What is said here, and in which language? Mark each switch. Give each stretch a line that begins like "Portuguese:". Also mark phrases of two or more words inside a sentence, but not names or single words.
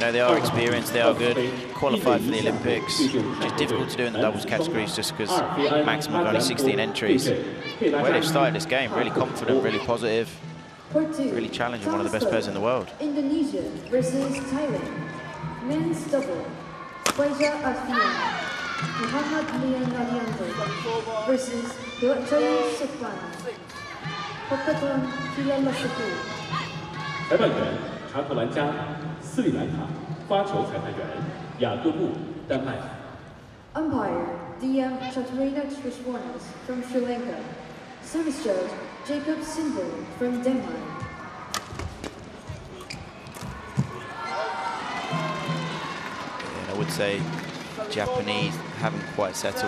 English: know, they are experienced, they are good, qualified for the Olympics, which is difficult to do in the doubles categories just because maximum of only 16 entries. The way they've started this game, really confident, really positive, really challenging, one of the best players in the world. Indonesia versus Thailand. Men's double. Faizah Alfian, Muhammad Lian Arianto versus Choi Sukwan, Hoppaton Kilalasaku.
Chinese: 裁判员查克兰加、斯里兰卡，发球裁判员雅各布，丹麦。
English: Umpire DM Chaturina Krishwanas from Sri Lanka. Service judge Jacob Sindel from Denmark. I would say Japanese haven't quite settled.